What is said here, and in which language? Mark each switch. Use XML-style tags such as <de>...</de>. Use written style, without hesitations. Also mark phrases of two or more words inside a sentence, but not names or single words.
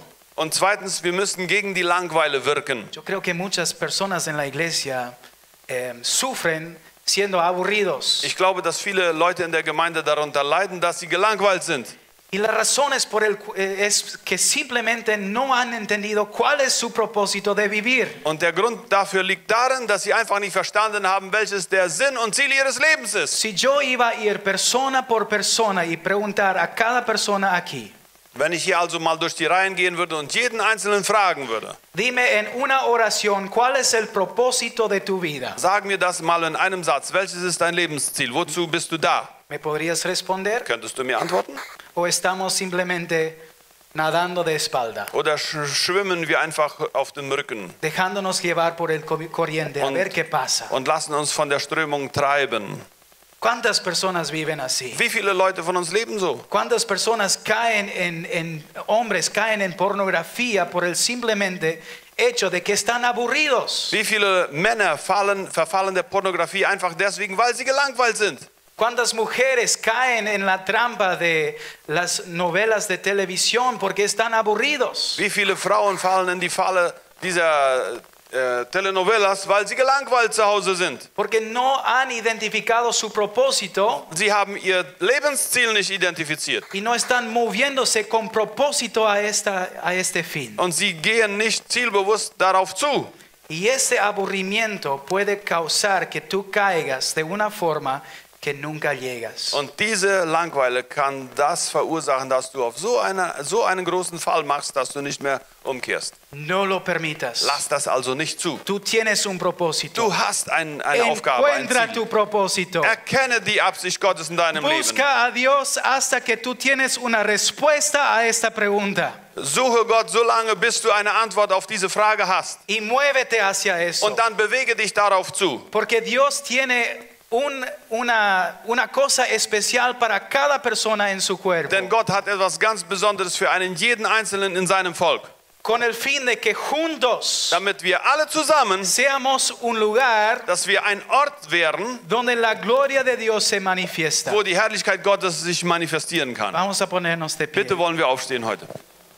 <de>Und zweitens, wir müssen gegen die Langeweile wirken.</de> <es>Yo creo que muchas personas en la iglesia sufren siendo aburridos.</es> <de>Ich glaube, dass viele Leute in der Gemeinde darunter leiden, dass sie gelangweilt sind.</de> <es>Y la razón es que simplemente no han entendido cuál es su propósito de vivir.</es> <de>Und der Grund dafür liegt darin, dass sie einfach nicht verstanden haben, welches der Sinn und Ziel ihres Lebens ist.</de> <es>Si yo iba a ir persona por persona y preguntar a cada persona aquí,</es> <de>Wenn ich hier also mal durch die Reihen gehen würde und jeden Einzelnen fragen würde,</de> <es>dime en una oración cuál es el propósito de tu vida.</es> <de>sag mir das mal in einem Satz, welches ist dein Lebensziel, wozu bist du da?</de> <es>¿Me podrías responder?</es> <de>Könntest du mir antworten?</de> <es>¿O estamos simplemente nadando de espalda,</es> <de>Oder schwimmen wir einfach auf dem Rücken</de> <es>dejándonos llevar por el corriente a ver qué pasa?</es> <de>und lassen uns von der Strömung treiben?</de> <es>¿Cuántas personas viven así?</es> <de>Wie viele Leute von uns leben so?</de> <es>¿Cuántas personas hombres caen en pornografía por el simplemente hecho de que están aburridos?</es> <de>Wie viele Männer verfallen der Pornografie einfach deswegen, weil sie gelangweilt sind?</de> <es>¿Cuántas mujeres caen en la trampa de las novelas de televisión porque están aburridos?</es> <de>Wie viele Frauen fallen in die Falle dieser Telenovelas, weil sie gelangweilt zu Hause sind?</de> <es>Porque no han identificado su propósito</es> <de>Sie haben ihr Lebensziel nicht identifiziert.</de> <es>y no están moviéndose con propósito a este fin.</es> <de>Und sie gehen nicht zielbewusst darauf zu.</de> <es>Y ese aburrimiento puede causar que tú caigas de una forma que nunca llegas.</es> <de>Und diese Langeweile kann das verursachen, dass du auf so einen großen Fall machst, dass du nicht mehr umkehrst.</de> <es>No lo permitas.</es> <de>Lass das also nicht zu.</de> <es>Tú tienes un propósito.</es> <de>Du hast eine Aufgabe, ein</de> <es>Encuentra</es> <de>Ziel.</de> <es>tu propósito.</es> <de>Erkenne die Absicht Gottes in deinem Leben.</de> <es>Busca a Dios hasta que tú tienes una respuesta a esta pregunta.</es> <de>Suche Gott so lange, bis du eine Antwort auf diese Frage hast.</de> <es>Y muévete hacia eso.</es> <de>Und dann bewege dich darauf zu.</de> <es>Porque Dios tiene una cosa especial para cada persona en su cuerpo.</es> <de>Denn Gott hat etwas ganz Besonderes für jeden Einzelnen in seinem Volk.</de> <es>con el fin de que juntos</es> <de>damit wir alle zusammen,</de> <es>seamos un lugar</es> <de>dass wir ein Ort werden,</de> <es>donde la gloria de Dios se manifiesta.</es> <de>wo die Herrlichkeit Gottes sich manifestieren kann.</de> <es>Vamos a ponernos de pie.</es> <de>Bitte wollen wir aufstehen heute.</de>